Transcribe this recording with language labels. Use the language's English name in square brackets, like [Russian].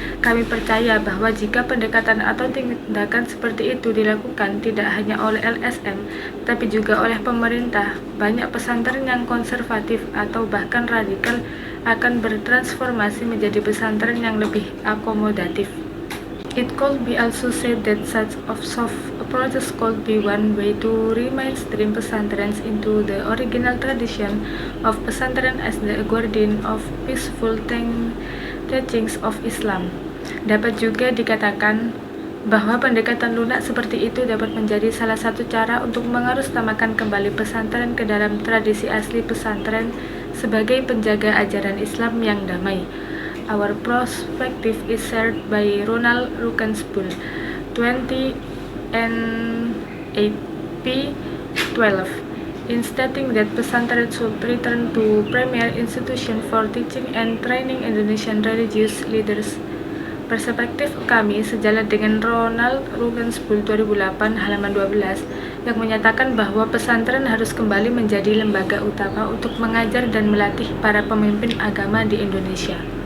[Indonesian] Kami percaya bahwa jika pendekatan atau tindakan seperti itu dilakukan tidak hanya oleh LSM, tapi juga oleh pemerintah, banyak pesantren yang konservatif atau bahkan radikal akan bertransformasi menjadi pesantren yang lebih akomodatif. [English] It could be also said that such of soft approaches could be one way to remainstream pesantren into the original tradition of pesantren as the guardian of peaceful teachings of Islam. [Indonesian] Dapat juga dikatakan bahwa pendekatan lunak seperti itu dapat menjadi salah satu cara untuk mengarusutamakan kembali pesantren ke dalam tradisi asli pesantren sebagai penjaga ajaran Islam yang damai. [English] Our perspective is shared by Ronald Ruckenspool, 20 and 8p12, in stating that pesantren should return to premier institution for teaching and training Indonesian religious leaders. [Indonesian] Perspektif kami sejalan dengan Ronald Ruckenspool 2008 halaman 12 yang menyatakan bahwa pesantren harus kembali menjadi lembaga utama untuk mengajar dan melatih para pemimpin agama di Indonesia.